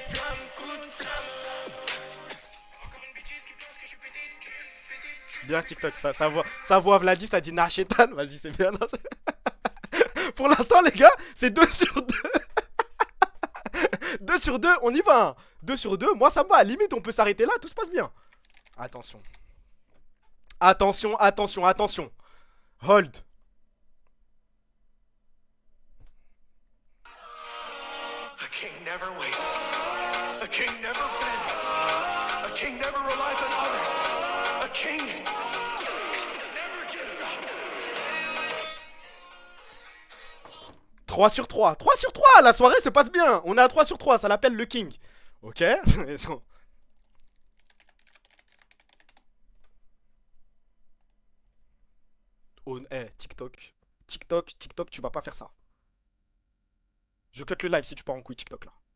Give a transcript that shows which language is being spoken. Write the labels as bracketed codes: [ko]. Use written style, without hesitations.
[fr] Flamme, coup de flamme. Encore une bêtise qui pense que je suis pété. Bien TikTok, ça voit Vladi, ça dit Narchetan. Vas-y, c'est bien. Non, pour l'instant, les gars, c'est 2 sur 2. 2 sur 2, on y va. Hein. 2 sur 2, moi ça me va. Limite, on peut s'arrêter là, tout se passe bien. Attention. Attention, attention, attention. [en] Hold. A king never waits. A king never bends. A king never relies on others. A king never gives up. [fr] 3 sur 3. 3 sur 3, la soirée se passe bien. On est à 3 sur 3, ça l'appelle le king. Ok. Oh, TikTok. TikTok, tu vas pas faire ça. Je cut le live si tu pars en couille TikTok là.